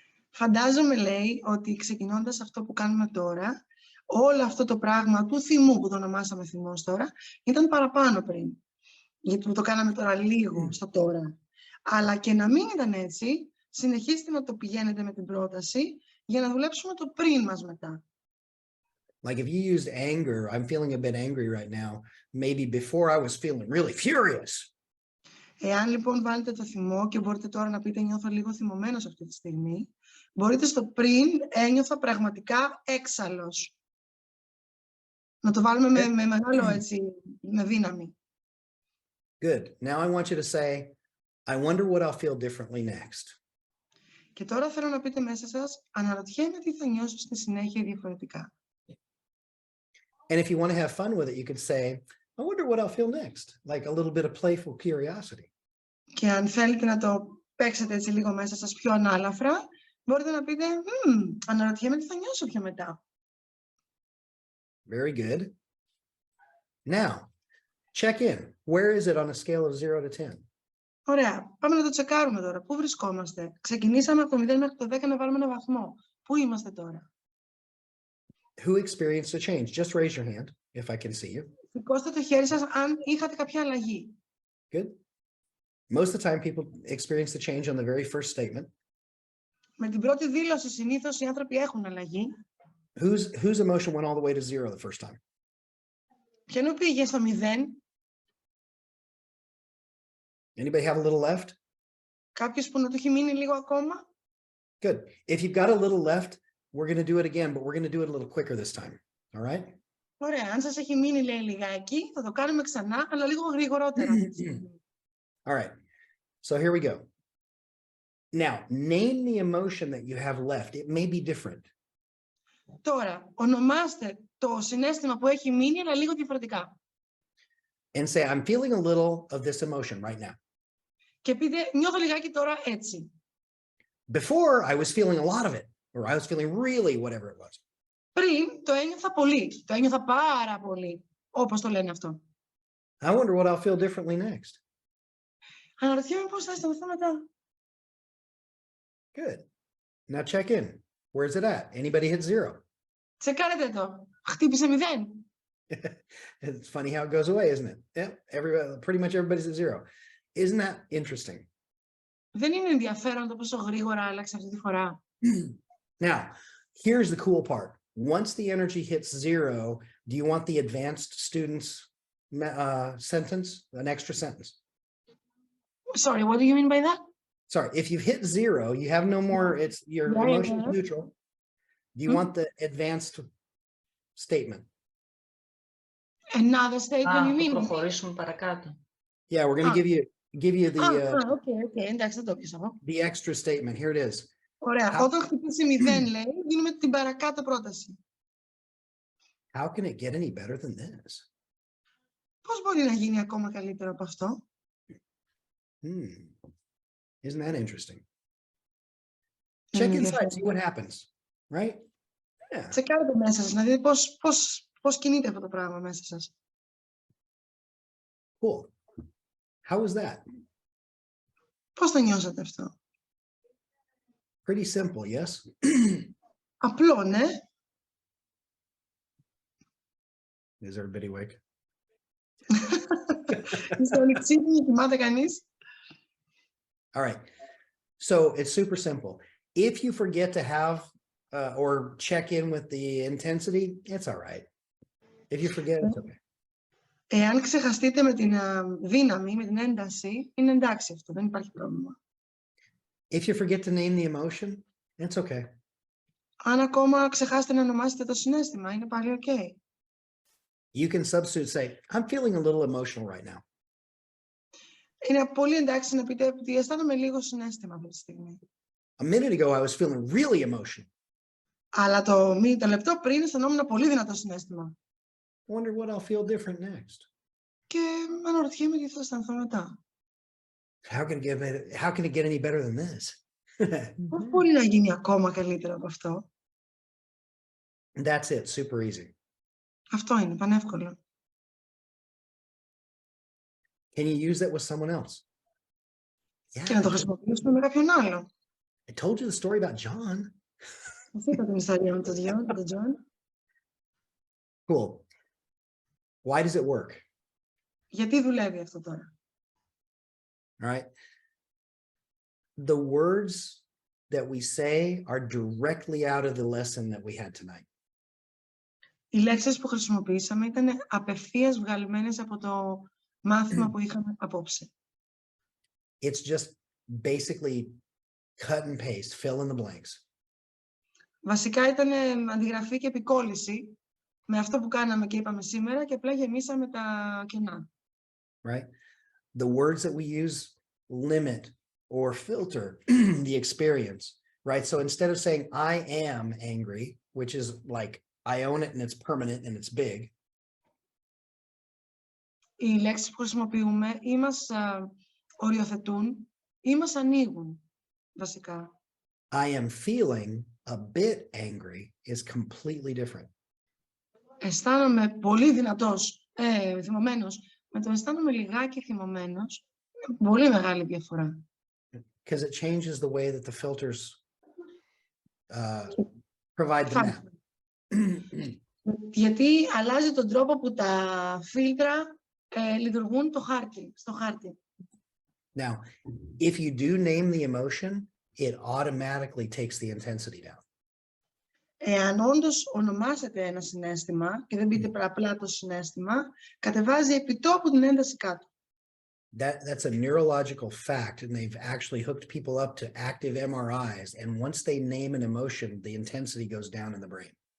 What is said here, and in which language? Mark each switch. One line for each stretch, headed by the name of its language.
Greek: Φαντάζομαι, λέει, ότι ξεκινώντας αυτό που κάνουμε τώρα, όλο αυτό το πράγμα του θυμού που το ονομάσαμε θυμός τώρα, ήταν παραπάνω πριν. Γιατί το κάναμε τώρα λίγο στο τώρα. Αλλά και να μην ήταν έτσι, συνεχίστε να το πηγαίνετε με την πρόταση για να δουλέψουμε το πριν μας μετά.
English: Like if you used anger, I'm feeling a bit angry right now. Maybe before I was feeling really furious.
Greek: Εάν λοιπόν βάλετε το θυμό και μπορείτε τώρα να πείτε νιώθω λίγο θυμωμένος αυτή τη στιγμή, μπορείτε στο πριν ένιωθα πραγματικά έξαλλος. Να το βάλουμε με μεγάλο έτσι, με δύναμη.
English: Good. Now I want you to say, I wonder what I'll feel differently next.
Greek: Και τώρα θέλω να πείτε μέσα σας, αναρωτιέμαι τι θα νιώσω στη συνέχεια διαφορετικά.
English: And if you want to have fun with it, you could say, I wonder what I'll feel next. Like a little bit of playful curiosity.
Greek: Και αν θέλετε να το παίξετε έτσι λίγο μέσα σας πιο ανάλαφρα, μπορείτε να πείτε, αναρωτιέμαι τι θα νιώσω πιο μετά.
English: Very good. Now, check in. Where is it on a scale of 0 to 10?
Greek: Ωραία. Πάμε να το τσεκάρουμε τώρα. Πού βρισκόμαστε? Ξεκινήσαμε από το 0 μέχρι το 10 να βάλουμε ένα βαθμό. Πού είμαστε τώρα?
English: Who experienced a change? Just raise your hand if I can see you.
Greek: Σηκώστε το χέρι σας αν είχατε κάποια αλλαγή.
English: Good. Most of the time people experience the change on the very first statement.
Greek: Με την πρώτη δήλωση συνήθως οι άνθρωποι έχουν αλλαγή.
English: Whose emotion went all the way to 0 the first time?
Greek: Ποιον πήγε στο 0?
English: Anybody have a little left?
Greek: Κάποιος που να του έχει μείνει λίγο ακόμα?
English: Good. If you've got a little left, we're going to do it again, but we're going to do it a little quicker this time. All right?
Greek: Ωραία. Αν σας έχει μείνει λέει λιγάκι, θα το κάνουμε ξανά, αλλά λίγο γρηγορότερα.
English: All right. So here we go. Now, name the emotion that you have left. It may be different.
Greek: Τώρα, ονομάστε το συναίσθημα που έχει μείνει, αλλά λίγο διαφορετικά.
English: And say, I'm feeling a little of this emotion right now.
Greek: Και πείτε, νιώθω λιγάκι τώρα έτσι.
English: Before, I was feeling a lot of it, or I was feeling really whatever it was.
Greek: Πριν το ένιωθα πολύ, το ένιωθα πάρα πολύ, όπως το λένε αυτό.
English: I wonder what I'll feel differently next.
Greek: Αναρωτιέμαι πώς θα αισθανθώ μετά.
English: Good. Now check in. Where's it at? Anybody hit 0?
Greek: Τσεκάρετε το. Χτύπησε 0.
English: It's funny how it goes away, isn't it? Yeah, pretty much everybody's at 0. Isn't that interesting?
Greek: Δεν είναι ενδιαφέρον το πόσο γρήγορα άλλαξε αυτή τη φορά.
English: Now, here's the cool part. Once the energy hits 0, do you want the advanced students sentence, an extra sentence? Sorry, what do you mean by that? Sorry, if you've hit 0, you have no more, it's your emotion is neutral. Do you want the advanced statement? Another statement, you mean?
Greek: Προχωρήσουμε παρακάτω.
English: Yeah, we're going to give you the
Greek: Okay, εντάξει, δεν το πιάσα εγώ.
English: the extra statement. Here it is.
Greek: Ωραία, όταν χτυπήσει 0, λέει, δίνουμε την παρακάτω πρόταση.
English: How can it get any better than this?
Greek: Πώς μπορεί να γίνει ακόμα καλύτερο από αυτό?
English: Isn't that interesting? Check inside, see what happens, right? Yeah.
Greek: Τσεκάρετε μέσα σας, να δείτε πώς κινείται αυτό το πράγμα μέσα σας.
English: Cool. How was that?
Greek: Πώς το νιώσατε αυτό?
English: Pretty simple, yes?
Greek: Απλό, ναι.
English: Is everybody awake?
Greek: Είστε όλοι ξύπνοι, κοιμάται κανείς?
English: All right. So it's super simple. If you forget to have or check in with the intensity, it's all right. If you forget, it's okay.
Greek: Εάν ξεχαστείτε με την δύναμη, με την ένταση, είναι εντάξει αυτό, δεν υπάρχει πρόβλημα.
English: If you forget to name the emotion, it's okay.
Greek: Αν ακόμα ξεχάσετε να ονομάσετε το συναίσθημα, είναι πάλι ok.
English: You can substitute, say, I'm feeling a little emotional right now.
Greek: Είναι πολύ εντάξει να πείτε ότι αισθάνομαι λίγο συναίσθημα αυτή τη στιγμή.
English: A minute ago, I was feeling really emotional.
Greek: Αλλά το λεπτό πριν αισθανόμουν πολύ δυνατό συναίσθημα.
English: Wonder what I'll feel different next.
Greek: Και αναρωτιέμαι τι θα αισθανθώ μετά.
English: How can it get any better than this?
Greek: Πώς μπορεί να γίνει ακόμα καλύτερο από αυτό?
English: That's it, super easy.
Greek: Αυτό είναι, πανεύκολο.
English: Can you use that with someone else?
Greek: Και να το χρησιμοποιήσουμε με κάποιον άλλο.
English: I told you the story about John.
Greek: Αυτή ήταν την ιστορία με τον Τζον.
English: Cool. Why does it work?
Greek: Γιατί δουλεύει αυτό τώρα?
English: All right. The words that we say are directly out of the lesson that we had tonight.
Greek: Οι λέξεις που χρησιμοποιήσαμε ήταν απευθείας βγαλμένες από το μάθημα που είχαμε απόψε.
English: It's just basically cut and paste, fill in the blanks.
Greek: Βασικά ήταν αντιγραφή και επικόλληση με αυτό που κάναμε και είπαμε σήμερα και απλά γεμίσαμε τα κενά.
English: Right? The words that we use limit or filter the experience, right? So instead of saying I am angry, which is like I own it and it's permanent and it's big.
Greek: Οι λέξεις που χρησιμοποιούμε ή μας οριοθετούν ή μας ανοίγουν, βασικά.
English: I am feeling a bit angry is completely different.
Greek: Αισθάνομαι πολύ θυμωμένος, με το αισθάνομαι λιγάκι θυμωμένος, είναι πολύ μεγάλη διαφορά.
English: Because it changes the way that the filters provide the map.
Greek: Γιατί αλλάζει τον τρόπο που τα φίλτρα λειτουργούν στο χάρτη.
English: Now, if you do name the emotion, it automatically takes the intensity down.
Greek: Εάν όντως ονομάσετε ένα συναίσθημα και δεν πείτε απλά το συναίσθημα, κατεβάζει επιτόπου την ένταση κάτω.
English: That's a neurological fact, and they've actually hooked people up to active MRIs, and once they name an emotion, the intensity goes down in the brain.